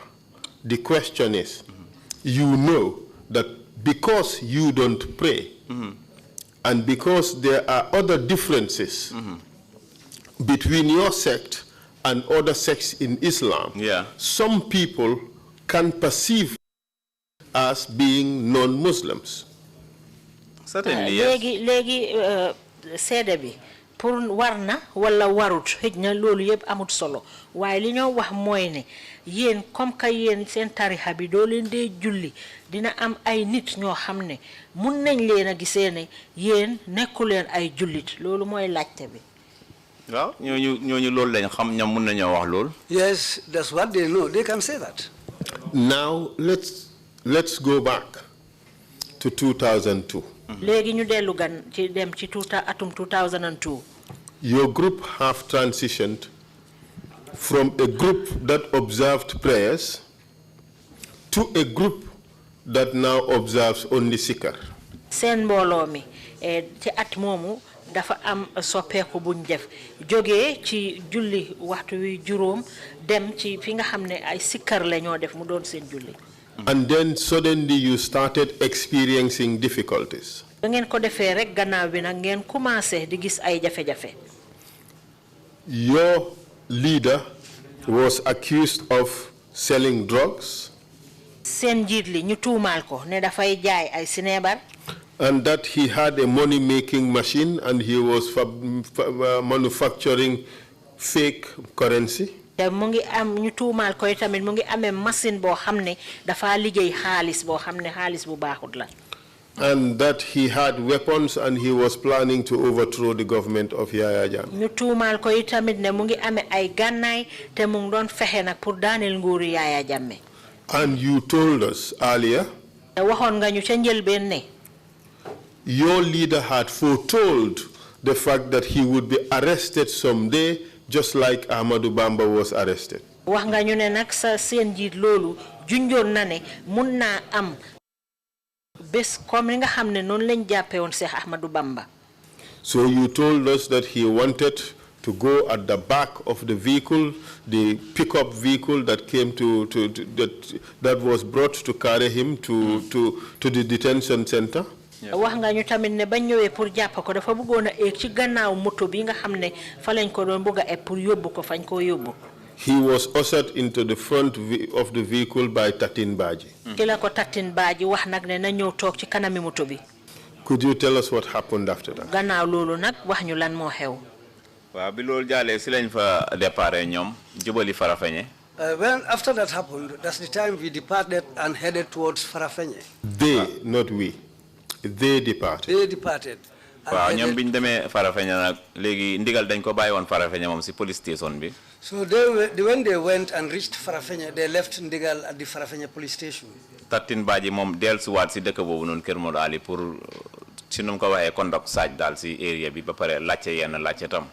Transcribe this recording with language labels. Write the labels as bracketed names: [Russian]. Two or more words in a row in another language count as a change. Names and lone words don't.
[English] The question is, you know that because you don't pray and because there are other differences between your sect and other sects in Islam, some people can perceive as being non-Muslims. Certainly, yes. [Wolof] Legi seede bi pour warna wala warut xëjna loolu yëpp amut solo waaye li ñoo wax mooy ne yéen [French] comme que [Wolof] yéen seen tarixa bi doo leen dee julli dina am ay nit ñoo xam ne mun nañ leen a gisee ne yéen nekku leen ay jullit loolu mooy laajte bi. [English] Well, yes, that's what they know. They can say that. Now let's go back to 2002. [Wolof] Atum 2002. [English] Your group have transitioned from a group that observed prayers to a group that now observes only sikar. [Wolof] Sen mbolo mi ci at momu dafa am soppeeku buñ def jógee ci julli waxtu wi juróom dem ci fi nga xamne ay sikkar la ñoo def mu doon seen julli. [English] And then suddenly you started experiencing difficulties. [Wolof] Da ngeen ko defee rek gannaaw bi nag ngeen commencé di gis ay jafe-jafe. [English] Your leader was accused of selling drugs. [Wolof] Seen njiit li ñu tuumaal ko ne dafay jaay ay sineebar. [English] And that he had a money-making machine and he was manufacturing fake currency. [Wolof] Te mu ngi am ñu tuumaal ko tamit mu ngi amee machine boo xam ne dafa liggéey xaalis boo xam ne xaalis bu baaxut la. [English] And that he had weapons and he was planning to overthrow the government of Yaya Jammeh. [Wolof] ñu tuumaal ko tamit ne mu ngi amee ay gànnaay te mu ngi doon fexe nag pour daaneel nguuru Yaya Jammeh. [English] And you told us earlier. [Wolof] te waxoon nga ñu ca njëlbeen ne. [English] Your leader had foretold the fact that he would be arrested someday, just like Ahmadou Bamba was arrested. [Wolof] wax nga ñu ne nag sa seen jiit loolu junjoon na ne mun naa am bés comme nga xam ne noonu lañ jàppee woon Cheikh Ahmadou Bamba. [English] So you told us that he wanted to go at the back of the vehicle, the pickup vehicle that came that was brought to carry him to the detention center. [Wolof] wax nga ñu tamit ne bañ ñëwee pour jàpp ko dafa bëggoon a eeg ci gannaaw moto bi nga xam ne fa lañ ko doon bëgg a pour yóbbu ko fañ koo yóbbu. [English] He was ushered into the front of the vehicle by Tatin Baji. [Wolof] Ci la ko Tatin Baji wax nag ne na ñëw toog ci kanami moto bi. [English] Could you tell us what happened after that? [Wolof] Gannaaw loolu nag wax ñu lan moo xew. Waaw bi loolu jàllee si lañ fa déparé ñoom jubali Farafenni. [English] When after that happened, that's the time we departed and headed towards Farafenni. They, not we. They departed. They departed. [Wolof] Waaw ñoom biñ demee Farafenni nag léegi ndigal dañ ko bàyyi woon Farafenni moom si [English] police station [Wolof] bi. [English] So when they went and reached Farafenni, they left Ndigal at the Farafenni police station. [Wolof] Tatin Baji moom dellusiwaat si dëkk boobu noonu Kër Modou Ali pour si nu mu ko waxee [English] conduct search [Wolof] daal si area bi ba pare laajte yenn laajte tam.